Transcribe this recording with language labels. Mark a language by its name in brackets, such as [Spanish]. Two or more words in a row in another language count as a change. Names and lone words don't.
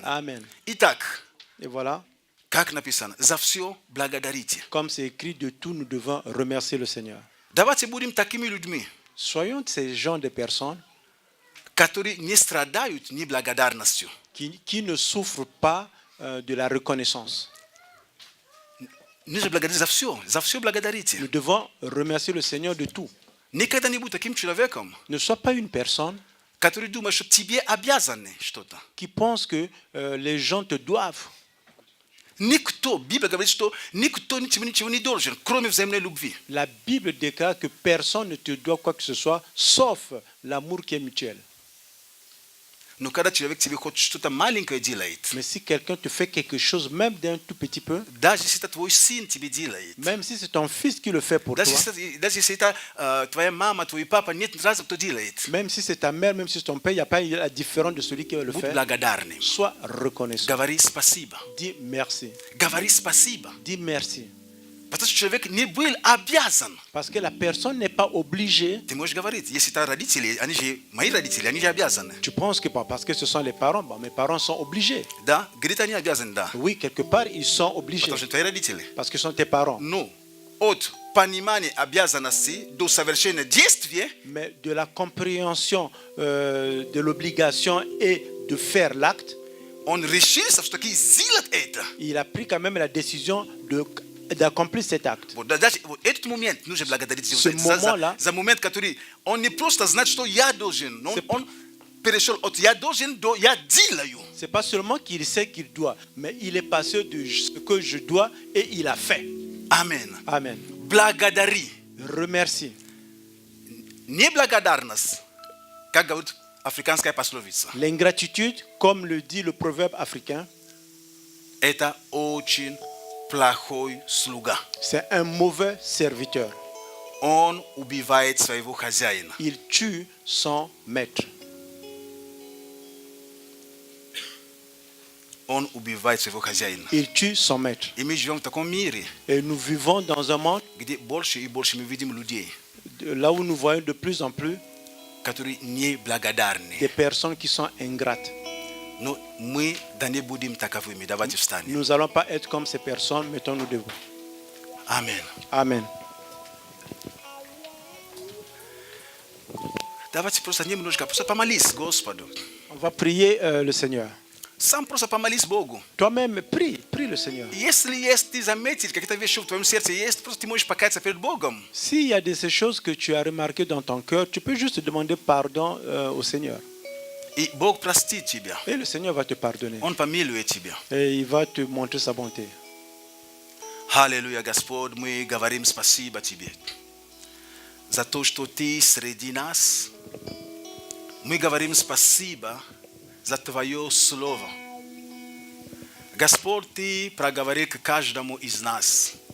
[French] Amen. [Russian] Итак, [French] Et voilà, [Russian] как написано, за все благодарите. [French] comme c'est écrit, de tout nous devons remercier le Seigneur. [Russian] Давайте будем такими людьми, [French] Soyons ces gens de personnes [Russian] которые не страдают неблагодарностью. [French] qui ne souffrent pas de la reconnaissance. [Russian] Нужно благодарить за все благодарите. [French] Nous devons remercier le Seigneur de tout. [Russian] Никогда не будь таким человеком, [French] Ne sois pas une personne [Russian] который думает, что тебе обязаны что-то. [French] qui pensent que les gens te doivent. [Russian] Никто, Библия говорит, что никто ничего не должен, кроме взаимной любви. [French] La Bible déclare que personne ne te doit quoi que ce soit, sauf l'amour qui est mutuel. [Russian] Но когда человек тебе хоть что-то маленькое делает, [French] Mais si quelqu'un te fait quelque chose, même d'un tout petit peu, [Russian] даже если это твой сын тебе делает, [French] même si c'est ton fils qui le fait pour toi, [Russian] даже если это твоя мама, твой папа, нет разницы, кто делает, [French] même si c'est ta mère, même si c'est ton père, il n'y a pas la différence de celui qui va le [Russian] будь [French] faire. [Russian] благодарным. [French] Sois reconnaissant. [Russian] Говори спасибо. [French] Dis merci. [Russian] Говори спасибо. [French] Dis merci. [Russian] Потому что человек не был обязан. [French] Parce que la personne n'est pas obligée. [Russian] Ты можешь говорить, если это родители, они же мои родители, они же обязаны. [French] Tu penses que parce que ce sont les parents, bon, mes parents sont obligés. [Russian] Да, говорит, они обязаны, да. [French] Oui, quelque part, ils sont obligés. [Russian] Потому что твои родители. [French] Parce que ce sont tes parents. [Russian] Но от понимания обязанности до совершения действия, [French] Mais de la compréhension de l'obligation et de faire l'acte, [Russian] он решился, что таки сделать это. [French] il a pris quand même la décision d'accomplir cet acte. [Russian] Вот даже вот этот момент нужно благодарить [French] Ce moment-là, [Russian] за момент, который он не просто знает, что я должен, но он перешел от я должен до я делаю. [French] c'est pas seulement qu'il sait qu'il doit, mais il est passé de ce que je dois et il a fait. Amen. Amen. [Russian] Благодари. [French] Remercie. [Russian] Неблагодарность, как говорит африканская пословица, [French] L'ingratitude, comme le dit le proverbe africain, [Russian] это очень плохой слуга. [French] c'est un mauvais serviteur. [Russian] Он убивает своего хозяина. [French] Il tue son maître. [Russian] Он убивает своего хозяина. [French] Il tue son maître. [Russian] И мы живем в таком мире, [French] Et nous vivons dans un monde [Russian] где больше и больше мы видим людей, [French] là où nous voyons de plus en plus [Russian] которые неблагодарны. [French] des personnes qui sont ingrates. [Russian] Но мы да не будем таковыми. Давайте встанем. [French] Nous n'allons pas être comme ces personnes, mettons-nous debout. [Russian] Аминь. [French] Amen. [Russian] Давайте просто немножко просто помолись Господу. [French] On va prier le Seigneur. [Russian] Сам просто помолись Богу. [French] Toi-même, prie le Seigneur. [Russian] Если есть, ты заметил, какие-то вещи в твоем сердце есть, просто ты можешь покаяться перед Богом. [French] S'il y a ces choses que tu as remarquées dans ton cœur, tu peux juste demander pardon au Seigneur. [Russian] И Бог простит тебя. [French] Et le Seigneur va te pardonner. [Russian] Он помилует тебя. [French] Et il va te montrer sa bonté. [Russian] Аллилуйя, Господь, мы говорим спасибо Тебе за то, что Ты среди нас. Мы говорим спасибо за Твое Слово. Господь, Ты проговорил к каждому из нас.